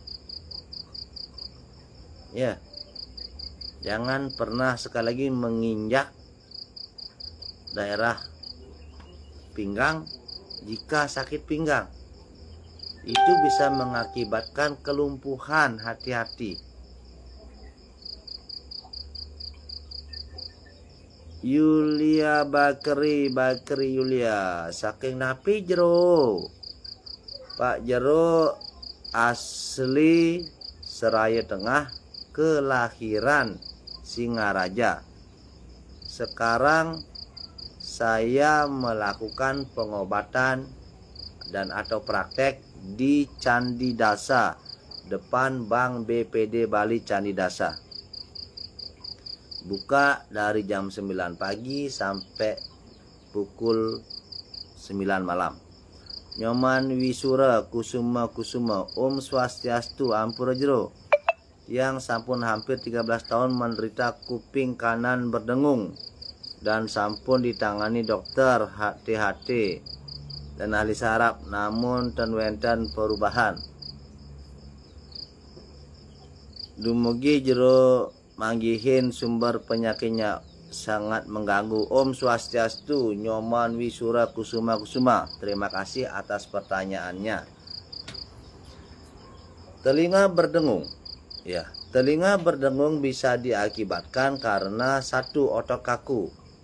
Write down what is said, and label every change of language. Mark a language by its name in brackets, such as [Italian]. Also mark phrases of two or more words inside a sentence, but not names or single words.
[Indonesian] Ya, jangan pernah sekali lagi menginjak daerah pinggang jika sakit pinggang. Itu bisa mengakibatkan kelumpuhan, hati-hati. Yulia Bakri Yulia, [Balinese] saking napi jero [Indonesian] Pak Jero asli Seraya Tengah, kelahiran Singaraja. Sekarang saya melakukan pengobatan dan atau praktek di Candi Dasa, depan Bank BPD Bali Candi Dasa. Buka dari jam 9 pagi sampai pukul 9 malam. Nyoman Wisura Kusuma [Balinese] Om Swastiastu Ampura Jero, [Indonesian] yang [Balinese] sampun hampir [Indonesian] 13 tahun menderita kuping kanan berdengung dan sampun ditangani dokter HTHT dan ahli saraf, namun [Balinese] ten wenten [Indonesian] perubahan. [Balinese] Dumugi jero manggihin [Indonesian] sumber penyakitnya sangat mengganggu. [Balinese] Om Swastiastu, [Indonesian] Nyoman Wisura Kusuma. Terima kasih atas pertanyaannya. Telinga berdengung. Ya, telinga berdengung bisa diakibatkan karena satu, otot kaku.